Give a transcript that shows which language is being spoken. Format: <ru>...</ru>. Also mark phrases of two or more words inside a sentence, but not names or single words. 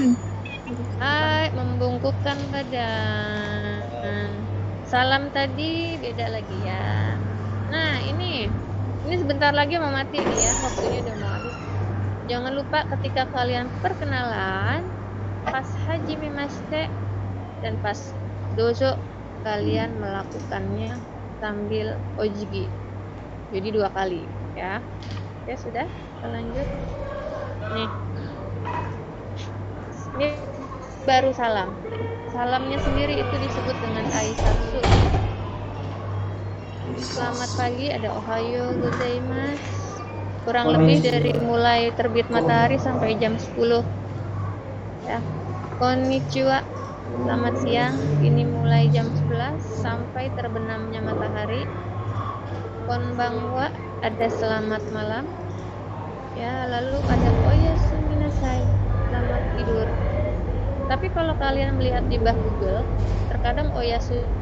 <id>Hai, membungkukkan badan. Salam tadi beda lagi ya. Nah, ini sebentar lagi mau mati nih ya, waktunya udah mau habis. Jangan lupa ketika kalian perkenalan, pas</id> <ja>はじめまして</ja> <id>dan pas dozo, kalian melakukannya sambil ojigi. Jadi 2 kali ya. Oke, sudah. Kita lanjut. Nih. Ini baru salam. Salamnya sendiri itu disebut dengan aisatsu. Selamat pagi, ada</id> <ja>おはようございます.</ja> <id>Kurang lebih dari mulai terbit matahari sampai jam 10. Ya. Konnichiwa. Selamat siang. Ini mulai jam 11 sampai terbenamnya matahari. Konbanwa, ada selamat malam. Ya, lalu ada</id> <ja>おやすみなさい.</ja> <id>Selamat tidur. Tapi kalau kalian melihat di bah Google, terkadang oyasu</id>